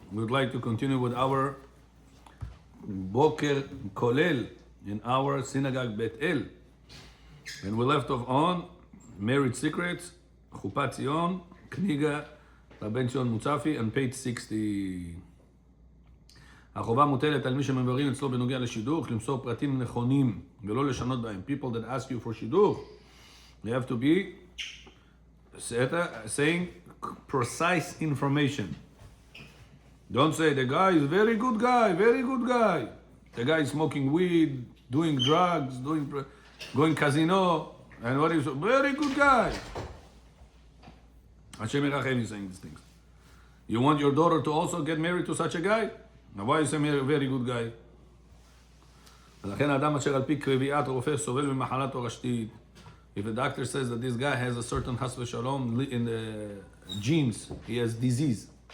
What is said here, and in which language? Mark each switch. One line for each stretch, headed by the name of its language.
English: We would like to continue with our בוקר כולל in our synagogue Bet El. And we left off on Married Secrets, חופת ציון, כניגה לבן ציון מוצפי, and page 60.
Hebrew: החובה מוטלת על מי שמבררים אצלו בנוגע לשידוך, למסור פרטים נכונים ולא לשנות בהם.
English: People that ask you for שידוך, they have to be saying precise information. Don't say the guy is very good guy, very good guy. The guy is smoking weed, doing drugs, going casino, and what is very good guy.
Hebrew: Hashem Yerachem
English: is saying these things. You want your daughter to also get married to such a guy? Now why is he a very good guy?
Hebrew: ולכן האדם אשר על פי קביעת רופא סובל ממחלה תורשתית.
English: If a doctor says that this guy has a certain חס ושלום in the genes, he has disease.